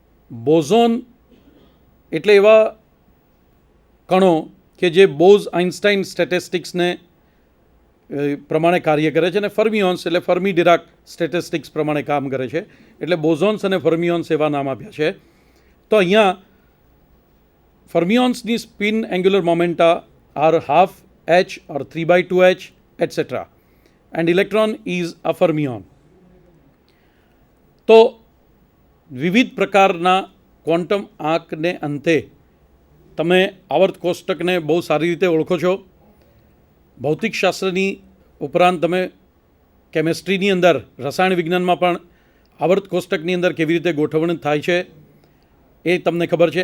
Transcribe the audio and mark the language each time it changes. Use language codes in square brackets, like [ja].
[gu] બોઝોન એટલે એવા કણો કે જે બોઝ આઇન્સ્ટાઇન સ્ટેટિસ્ટિક્સને પ્રમાણે કાર્ય કરે છે અને ફર્મિયોન્સ એટલે ફર્મી ડિરાક સ્ટેટિસ્ટિક્સ પ્રમાણે કામ કરે છે. એટલે બોઝોન્સ અને ફર્મિયોન્સ એવા નામ આપ્યા છે. તો અહીંયા ફર્મિયોન્સની [en] Spin angular momenta are half H or 3/2H etc. and electron is a fermion. [gu] તો વિવિધ પ્રકારના ક્વોન્ટમ આંકને અંતે તમે આવર્ત કોષ્ટકને બહુ સારી રીતે ઓળખો છો. ભૌતિકશાસ્ત્રની ઉપરાંત તમે કેમેસ્ટ્રીની અંદર, રસાયણ વિજ્ઞાનમાં પણ આવર્ત કોષ્ટકની અંદર કેવી રીતે ગોઠવણ થાય છે એ તમને ખબર છે.